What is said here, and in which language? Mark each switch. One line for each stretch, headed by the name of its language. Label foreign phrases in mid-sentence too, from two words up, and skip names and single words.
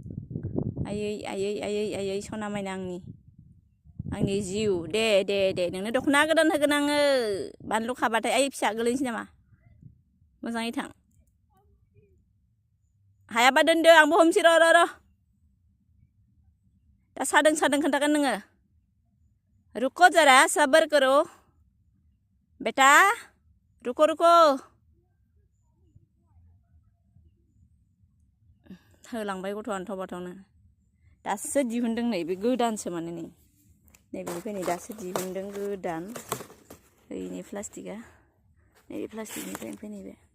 Bodo: आयै सना मायना आंनि जिउ दे नोंनो दख'ना गोदान होगोन आङो बानलु खाबाथाय आयै फिसा गोलैनोसै नामा मोजाङै थां हायाबा दोनदो आंबो हमसै र' दा सादों खोन्थागोन नोङो
Hindi: रुको जरा सबर करो बेटा रुको
Bodo: होलांबाय गथ'आ अन्थाव बाथावनो दासो दिहुनदों नै बे गोदानसो माने नै बेनिफ्राय नै दासो दिहुनदों गोदान ओइनि प्लास्टिकआ नैबे प्लास्टिकनिफ्राय ओमफ्राय नैबे